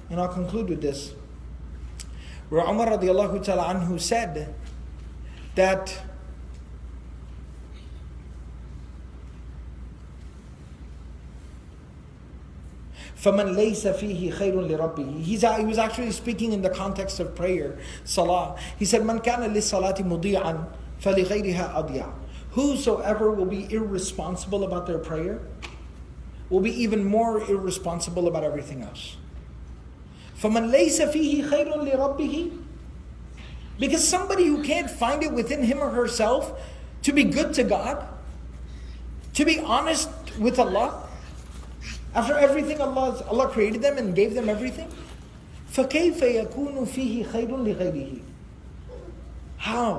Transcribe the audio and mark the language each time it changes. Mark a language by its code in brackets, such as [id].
[en] And I'll conclude with this. Where Umar radiallahu ta'ala anhu said that [ar] فَمَنْ لَيْسَ فِيهِ خَيْرٌ لِرَبِّهِ. [en] He was actually speaking in the context of prayer, salah. He said, [ar] مَنْ كَانَ لِلصَّلَاةِ مُضِيعًا فَلِغَيْرِهَا أَضْيَعًا. [en] Whosoever will be irresponsible about their prayer will be even more irresponsible about everything else. [ar] فَمَنْ لَيْسَ فِيهِ خَيْرٌ لِرَبِّهِ. [en] Because somebody who can't find it within him or herself to be good to God, to be honest with Allah, after everything Allah created them and gave them everything, [ar] فَكَيْفَ يَكُونُ فِيهِ خَيْرٌ لِغَيْرِهِ. [en] How?